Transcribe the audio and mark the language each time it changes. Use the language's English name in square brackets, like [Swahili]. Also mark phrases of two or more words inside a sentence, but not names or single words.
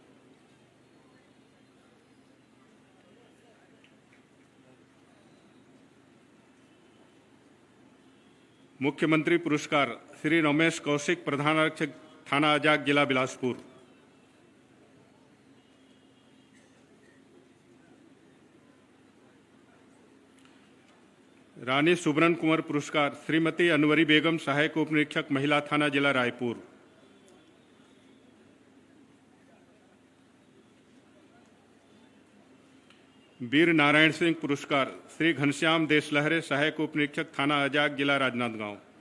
[Hindi] मुख्यमंत्री पुरस्कार श्री रमेश कौशिक, प्रधान आरक्षक, थाना अजाक, जिला बिलासपुर। रानी सुब्रन कुंवर पुरस्कार श्रीमती अनवरी बेगम, सहायक उप निरीक्षक, महिला थाना, जिला रायपुर। वीर नारायण सिंह पुरस्कार श्री घनश्याम देशलहरे, सहायक उप निरीक्षक, थाना अजाक, जिला राजनांदगांव।